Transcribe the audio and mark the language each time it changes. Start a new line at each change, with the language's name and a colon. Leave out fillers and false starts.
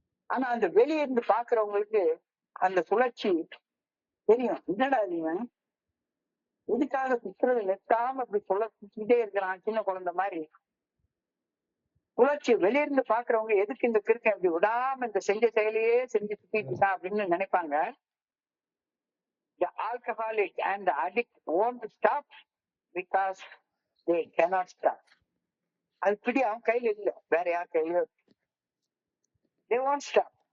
Tamil: ஆனா அந்த வெளியே இருந்து பாக்குறவங்களுக்கு அந்த சுழற்சி தெரியும். என்னடா இவன் எதுக்காக சுற்றுறது நிறுத்தாம இப்படி சுத்திட்டே இருக்கிறான், சின்ன குழந்தை மாதிரி. சுழற்சி வெளியிருந்து பாக்குறவங்க எதுக்கு இந்த கிருக்கன் இப்படி விடாம இந்த செஞ்ச செயலையே செஞ்சு சுத்திட்டு இருக்கான் அப்படின்னு நினைப்பாங்க.
English: The alcoholic and the addict won't stop because they cannot stop.
Tamil: அது பிடி அவன் கையில இல்ல, வேற யார் கையில.
English: They won't stop.